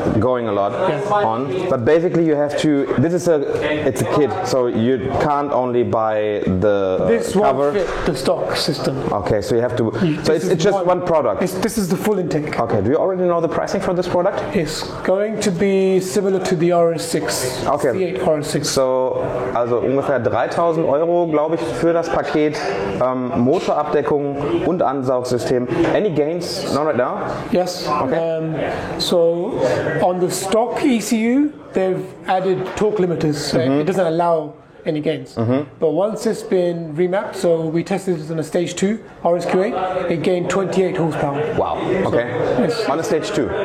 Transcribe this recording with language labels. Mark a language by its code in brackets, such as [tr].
[en] Going a lot on, but basically you have to. This is it's a kit, so you can't only buy the this cover. Won't fit the stock system. Okay, so you have to. So it's just one product. This is the full intake. Okay. Do you already know the pricing for this product? It's going to be similar to the RS6. C8 R6. [de] So, also ungefähr 3.000 €, glaube ich, für das Paket, Motorabdeckung und Ansaugsystem. [en] Any gains? Not right now? Yes. Okay. So on the stock ECU, they've added torque limiters. So it doesn't allow any gains. But once it's been remapped, so we tested it on a stage 2 RSQ8, it gained 28 horsepower. Wow. Okay. On a stage 2.